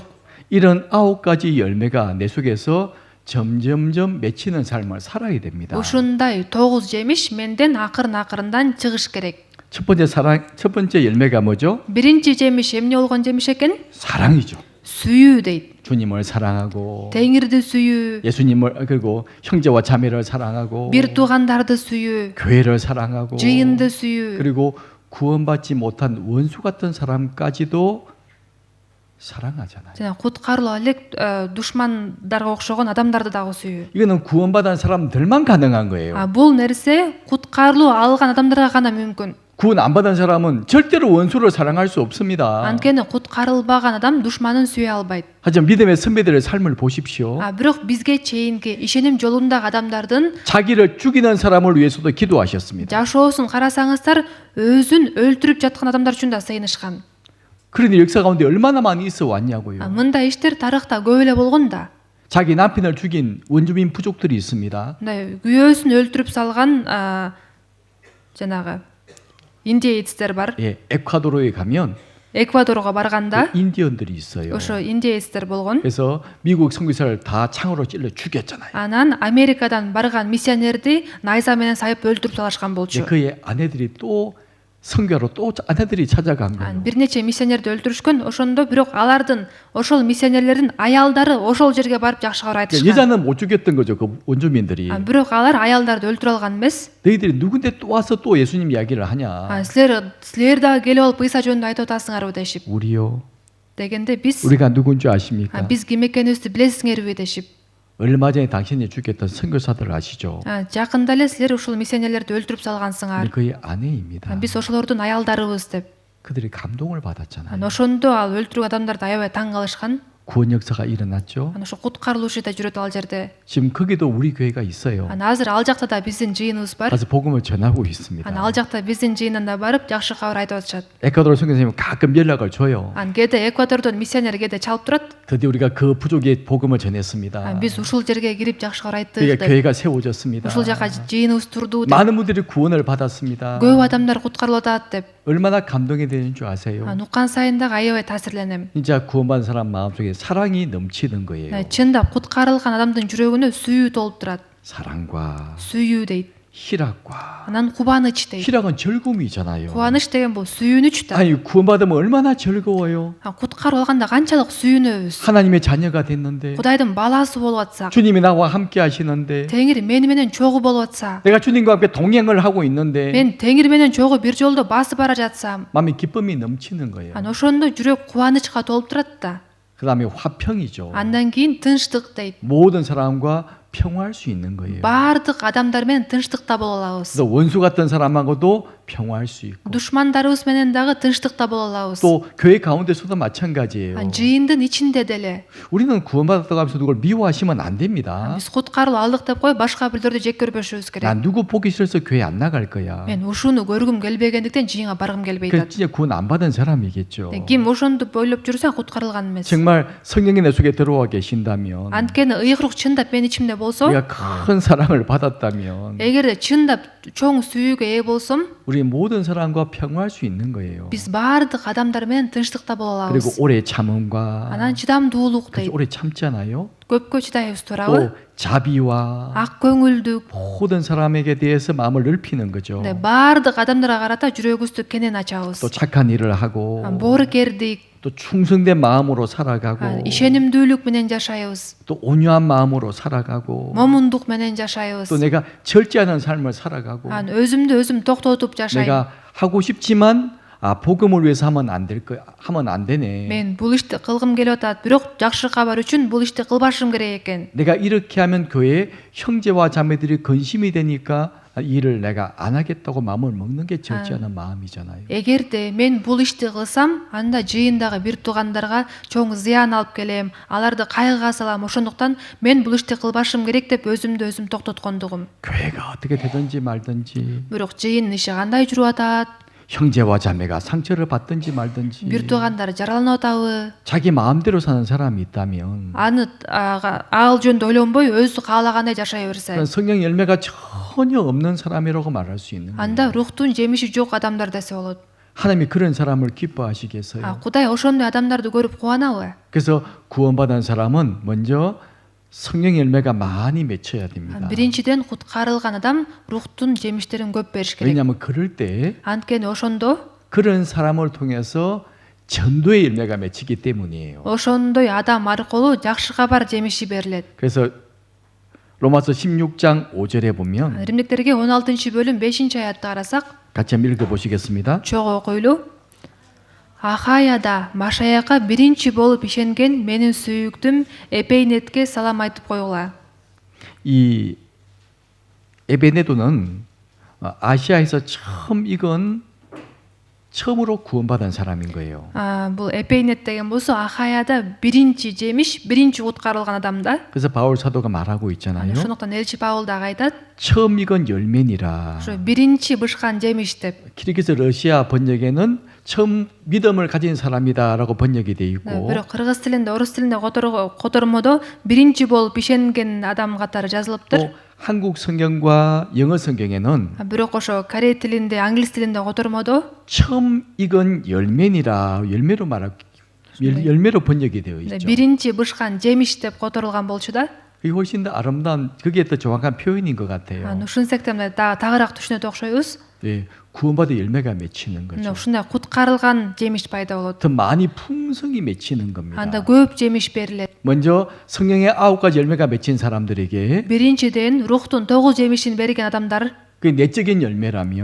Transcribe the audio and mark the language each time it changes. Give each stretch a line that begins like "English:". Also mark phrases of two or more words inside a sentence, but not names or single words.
Korean: 이런 9가지 열매가 내 속에서 점점점 맺히는 삶을 살아야 됩니다.
Kyrgyz: ушундай 9 жемиш менден акырын-акырындан чыгыш керек.
Korean: 첫 번째 열매가 뭐죠?
Kyrgyz: биринчи жемиш эмне болгон жемиш экен?
Korean: 사랑이죠.
Kyrgyz: сүйүү дейт.
Korean: 주님을 사랑하고
Kyrgyz: теңирди сүйүү,
Korean: 예수님을 그리고 형제와 자매를 사랑하고
Kyrgyz: бир туугандарды сүйүү,
Korean: 교회를 사랑하고
Kyrgyz: жыйынды сүйүү,
Korean: 그리고 구원받지 못한 원수 같은 사람까지도 사랑하잖아요.
Kyrgyz: жана куткарылуу элек душмандарга окшогон адамдарды дагы сүйүү.
Korean: 이거는 구원받은 사람들만 가능한 거예요.
Kyrgyz: бул нерсе куткарылуу алган адамдарга гана мүмкүн.
Korean: 구원 안 받은 사람은 절대로 원수를 사랑할 수 없습니다.
Kyrgyz: анткени куткарылбаган адам душманын сүйө албайт.
Korean: 하지만 믿음의 선배들의 삶을 보십시오.
Kyrgyz: бирок бизге чейинки ишеним жолундагы адамдардын
Korean: 자기를 죽이는 사람을 위해서도 기도하셨습니다.
Kyrgyz: жашоосун карасаңыздар, өзүн өлтүрүп жаткан адамдар үчүн да сыйынышкан.
Korean: 그런데 역사 가운데 얼마나 많이 있어 왔냐고요.
Kyrgyz: мындай иштер тарыхта көп эле болгон да.
Korean: 자기 남편을 죽인 원주민 부족들이 있습니다.
Kyrgyz: күйөөсүн өлтүрүп салган жанагы индеецтер бар.
Korean: 에콰도르에 가면
Kyrgyz: эквадорго барганда
Korean: 인디언들이 있어요.
Kyrgyz: ошо индеецтер болгон.
Korean: 그래서 미국 선교사를 다 창으로 찔러 죽였잖아요.
Kyrgyz: анан Америкадан барган миссионерди найза менен сайып өлтүрүп салышкан болчу.
Korean: 그의 아내들이 또 선교하러 또 아내들이 찾아간 거예요.
Kyrgyz: бир нече миссионерди өлтүрүшкөн. ошондо бирок алардын ошол миссионерлердин аялдары ошол жерге барып жакшы кабар айтышкан.
Korean: 여자는 못 죽였던 거죠. 그 원주민들이.
Kyrgyz: бирок алар аялдарды өлтүрө алган эмес.
Korean: 너희들이 누군데 또 와서 또 예수님 이야기를 하냐.
Kyrgyz: силер дагы келип алып ыйса жөнүндө айтып атасыңарбы дешип.
Korean: 우리요.
Kyrgyz: дегенде биз
Korean: 우리가 누군지 아십니까?
Kyrgyz: биз ким экенибизди билесиңерби дешип.
Korean: 얼마 전에 당신이 죽였던 선교사들 아시죠?
Kyrgyz: жакында эле силер ушул миссионерлерди өлтүрүп салгансыңар.
Korean: 그의 아내입니다.
Kyrgyz: биз ошолордун аялдарыбыз деп.
Korean: 그들이 감동을 받았잖아요.
Kyrgyz: ошондо ал өлтүрүү адамдарды аябай таң калышкан.
Korean: 구원 역사가 일어났죠.
Kyrgyz: ошо куткарылуу иши да жүрөт ал жерде.
Korean: 지금 거기도 우리 교회가 있어요.
Kyrgyz: азыр ал жакта да биздин жыйыныбыз бар.
Korean: 가서 복음을 전하고 있습니다.
Kyrgyz: ал жакта биздин жыйындан да барып жакшы кабар айтып атышат.
Korean: 에콰도르 선교사님 가끔 연락을 줘요.
Kyrgyz: кээде эквадордон миссионер кээде чалып турат.
Korean: 드디어 우리가 그 부족에 복음을 전했습니다.
Kyrgyz: биз ушул жерге кирип жакшы кабар айттык
Korean: 그러니까
Kyrgyz: деп.
Korean: 교회가 세워졌습니다.
Kyrgyz: ушул жака жыйыныбыз турду деп.
Korean: 많은 분들이 구원을 받았습니다.
Kyrgyz: көп адамдар куткарылып атат деп.
Korean: 얼마나 감동이 되는 줄 아세요?
Kyrgyz: уккан сайын дагы аябай таасирленем.
Korean: 진짜 구원받은 사람 마음속에 사랑이 넘치는 거예요.
Kyrgyz: чындап куткарылган адамдын жүрөгүнө сүйүү толуп турат.
Korean: 사랑과
Kyrgyz: сүйүү дейт.
Korean: 희락과
Kyrgyz: анан кубаныч дейт.
Korean: 희락은 즐거움이잖아요.
Kyrgyz: кубаныч деген бул сүйүнүч да.
Korean: 아니 구원받으면 얼마나 즐거워요.
Kyrgyz: куткарып алганда канчалык сүйүнөбүз.
Korean: 하나님의 자녀가 됐는데
Kyrgyz: кудайдын баласы болуп атсак,
Korean: 주님이 나와 함께 하시는데
Kyrgyz: теңир мени менен чогуу болуп атса,
Korean: 내가 주님과 함께 동행을 하고 있는데
Kyrgyz: мен теңир менен чогуу бир жолдо басып бара жатсам,
Korean: 마음에 기쁨이 넘치는 거예요.
Kyrgyz: ошондо жүрөк кубанычка толуп турат да.
Korean: 그 다음에 화평이죠.
Kyrgyz: андан кийин тынчтык дейт.
Korean: 모든 사람과 평화할 수 있는 거예요.
Kyrgyz: баардык адамдар менен тынчтыкта боло алабыз.
Korean: 그래서 원수 같던 사람하고도 평화할 수 있고
Kyrgyz: душмандарыбыз менен дагы тынчтыкта боло алабыз.
Korean: 또 교회 가운데서도 마찬가지예요.
Kyrgyz: жыйындын ичинде деле.
Korean: 우리는 구원받았다고 하면서 누굴 미워하시면 안 됩니다.
Kyrgyz: биз куткарылып алдык деп коюп башка бирлерди жек көрбөшүбүз керек.
Korean: 난 누구 보기 싫어서 교회 안 나갈 거야.
Kyrgyz: мен ушуну көргүм келбегендиктен жыйынга баргым келбей
Korean: 그
Kyrgyz: атат.
Korean: 진짜 구원 안 받은 사람이겠죠.
Kyrgyz: ким ошондуп ойлоп жүрсө куткарылган эмес.
Korean: 정말 성령이 내 속에 들어와 계신다면
Kyrgyz: анткени ыйык рух чындап менин ичимде болсо,
Korean: 우리가 큰 사랑을 받았다면
Kyrgyz: эгерде чындап чоң сүйүүгө ээ болсом,
Korean: 우리 모든 사람과 평화할 수 있는 거예요.
Kyrgyz: биз баардык адамдар менен тынчтыкта боло
Korean: 그리고
Kyrgyz: алабыз.
Korean: 오래 참음과
Kyrgyz: анан чыдамдуулук
Korean: 그래서
Kyrgyz: дейт.
Korean: 오래 참잖아요.
Kyrgyz: көпкө чыдайбыз
Korean: 또
Kyrgyz: туурабы?
Korean: 자비와
Kyrgyz: ак көңүлдүк.
Korean: 모든 사람에게 대해서 마음을 넓히는 거죠.
Kyrgyz: баардык адамдарга карата жүрөгүбүздү кенен ачабыз.
Korean: 또 착한 일을 하고
Kyrgyz: боорукердик,
Korean: 또 충성된 마음으로 살아가고
Kyrgyz: ишенимдүүлүк менен жашайбыз.
Korean: 또 온유한 마음으로 살아가고
Kyrgyz: момундук менен жашайбыз.
Korean: 또 내가 절제하는 삶을 살아가고
Kyrgyz: өзүмдү өзүм токтотуп жашайм.
Korean: 내가 하고 싶지만 복음을 위해서 하면 안 될 거 하면 안 되네.
Kyrgyz: мен бул ишти кылгым келип атат, бирок жакшы кабар үчүн бул ишти кылбашым керек экен.
Korean: 내가 이렇게 하면 교회 형제와 자매들이 근심이 되니까 이 일을 내가 안 하겠다고 마음을 먹는 게 절제하는 마음이잖아요.
Kyrgyz: эгерде мен бул ишти кылсам, анда жыйындагы бир туугандарга чоң зыян алып келем, аларды кайгыга салам. ошондуктан мен бул ишти кылбашым керек деп өзүмдү өзүм токтоткондугум.
Korean: 교회가 어떻게 되든지 말든지
Kyrgyz: бирок жыйындын иши кандай жүрүп атат?
Korean: 형제와 자매가 상처를 받든지 말든지
Kyrgyz: бир туугандар жараланып атабы?
Korean: 자기 마음대로 사는 사람이 있다면
Kyrgyz: аны ал жөнүндө ойлонбой өзү каалагандай жашай берсе,
Korean: 그건 성령 열매가 전혀 없는 사람이라고 말할 수 있는 거예요.
Kyrgyz: анда рухтун жемиши жок адамдар десе болот.
Korean: 하나님이 그런 사람을 기뻐하시겠어요.
Kyrgyz: кудай ошондой адамдарды көрүп кубанабы?
Korean: 그래서 구원받은 사람은 먼저 성령 열매가 많이 맺혀야 됩니다.
Kyrgyz: биринчиден куткарылган адам рухтун жемиштерин көп бериш керек.
Korean: 왜냐하면 그럴 때
Kyrgyz: анткени ошондо
Korean: 그런 사람을 통해서 전도의 열매가 맺히기 때문이에요.
Kyrgyz: ошондой адам аркылуу жакшы кабар жемиши берилет.
Korean: 그래서 로마서 16장 5절에 보면
Kyrgyz: римдиктерге 16-бөлүм 5-аятты карасак,
Korean: 같이 한번 읽어보시겠습니다.
Kyrgyz: чогуу окуйлу. Ахаяда Машаяка биринчи болуп ишенген менин сүйүктүм Эпейнетке салам айтып койгула.
Korean: 이 에베네도는 아시아에서 처음으로 구원받은 사람인 거예요.
Kyrgyz: бул Эпейнет деген болсо Ахаяда биринчи жемиш, биринчи куткарылган адам да.
Korean: 그래서 바울 사도가 말하고 있잖아요.
Kyrgyz: ошондуктан элчи Паул дагы айтат,
Korean: 처음 익은 열매니라.
Kyrgyz: ошо биринчи бышкан жемиш деп.
Korean: 키르기스 러시아 번역에는 처음 믿음을 가진 사람이다라고 번역이 돼 있고
Kyrgyz: бирок кыргыз тилинде, орус тилинде котормодо биринчи болуп ишенген адам катары жазылыптыр.
Korean: 또 한국 성경과 영어 성경에는
Kyrgyz: бирок ошо корей тилинде, англис тилинде котормодо
Korean: 처음 익은 열매니라 열매로 말하고 열매로 번역이 되어 있죠.
Kyrgyz: биринчи бышкан жемиш деп которулган болчу да.
Korean: 그게 훨씬 더 아름다운 그게 더 정확한 표현인 것 같아요.
Kyrgyz: ушунсек 때문에 тагыраак түшүнөт окшойбуз.
Korean: 예, 구원받은 열매가 맺히는 거죠.
Kyrgyz: ушундай куткарылган жемиш пайда болот.
Korean: 더 많이 풍성히 맺히는 겁니다.
Kyrgyz: анда көп жемиш берилет.
Korean: 먼저 성령의 9가지 열매가 맺힌 사람들에게
Kyrgyz: биринчиден рухтун 9 жемишин берген адамдар,
Korean: 그 내적인 열매라면